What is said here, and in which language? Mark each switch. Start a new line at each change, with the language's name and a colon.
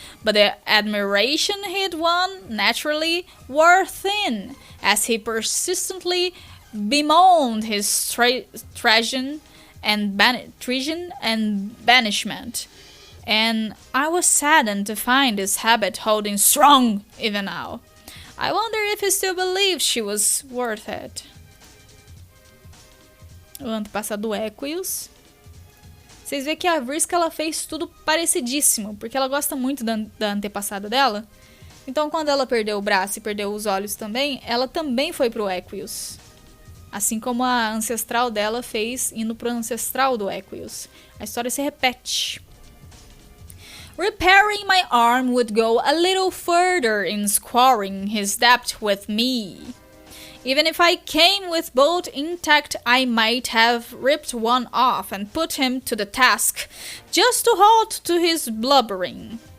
English: But the admiration he'd won naturally wore thin, as he persistently bemoaned his treason and banishment, and I was saddened to find this habit holding strong even now. I wonder if he still believes she was worth it.
Portuguese: O antepassado Equius. Vocês veem que a Vriska ela fez tudo parecidíssimo, porque ela gosta muito da antepassada dela. Então, quando ela perdeu o braço e perdeu os olhos também, ela também foi pro Equius. Assim como a ancestral dela fez indo pro ancestral do Equius. A história se repete.
English: Repairing my arm would go a little further in squaring his debt with me. Even if I came with both intact, I might have ripped one off and put him to the task, just to halt to his blubbering.